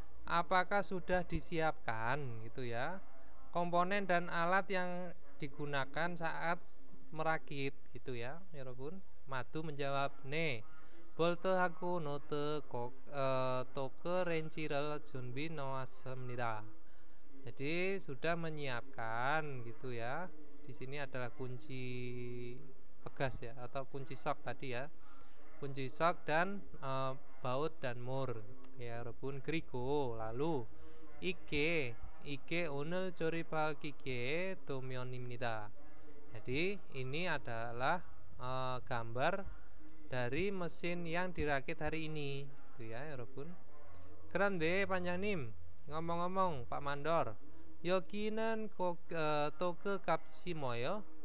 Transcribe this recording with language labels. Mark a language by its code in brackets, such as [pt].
[id] Apakah sudah disiapkan gitu ya komponen dan alat yang digunakan saat merakit gitu ya 여러분. Madu menjawab [ko] 네 볼트하고 노트 토크 렌치를 준비 놓았습니다. [id] Jadi sudah menyiapkan gitu ya. Di sini adalah kunci pegas ya atau kunci sok tadi ya. Kunci sok dan baut dan mur ya 여러분. [ko] 그리고 [id] lalu [ko] 이게 오늘 조립할 기계 도면입니다. [id] Jadi ini adalah gambar dari mesin yang dirakit hari ini gitu ya 여러분. [ko] 그런데 반장님 [id] ngomong-ngomong Pak Mandor, [ko] 여기는 토크 값이 뭐예요?